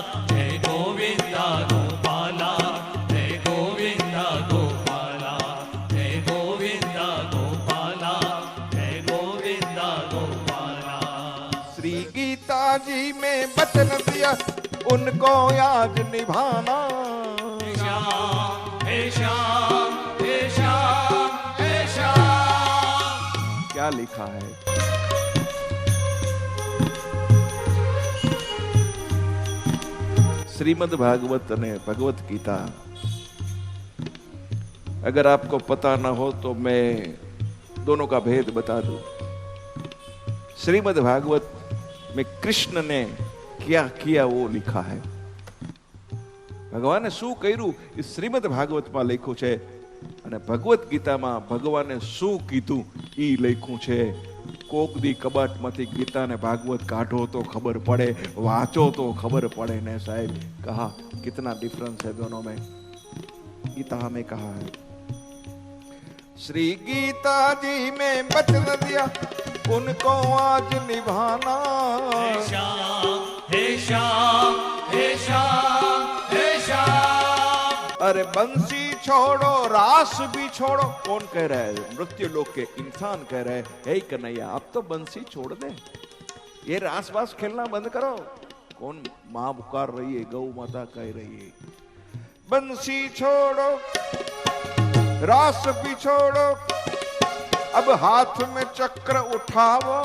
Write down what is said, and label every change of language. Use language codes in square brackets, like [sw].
[hi] जय गोविंदा गोपाला, जय गोविंदा गोपाला, जय गोविंदा गोपाला, जय गोविंदा गोपाला। श्री गीता जी में वचन दिया, उनको आज निभाना। हे श्याम, हे श्याम, हे श्याम, हे श्याम। क्या लिखा है? श्रीमद् भागवत ने भगवत गीता, अगर आपको पता ना हो तो मैं दोनों का भेद बता दूं। श्रीमद् भागवत में कृष्ण ने क्या किया वो लिखा है। [gu] ભગવાને શું કર્યું એ શ્રીમદ ભાગવતમાં લખ્યું છે, અને ભગવત ગીતામાં ભગવાને શું કીધું એ લખ્યું છે। કોક દી કબાટમાંથી ગીતાને ભાગવત કાઢો તો ખબર પડે, વાંચો તો ખબર પડે ને સાહેબ। [hi] कहा कितना डिफरेंस है दोनों में। गीता हमें कहा है, श्री गीता जी में वचन दिया, उनको आज निभाना। हे श्याम, हे श्याम, हे श्याम, हे श्याम। अरे बंसी छोड़ो रास भी छोड़ो। कौन कह रहा है? मृत्यु लोक के इंसान कह रहे हैं, हे कन्हैया आप तो बंसी छोड़ दे, ये रास बास खेलना बंद करो। कौन? मां पुकार रही है, गौ माता कह रही है, बंसी छोड़ो रास भी छोड़ो, अब हाथ में चक्र उठाओ,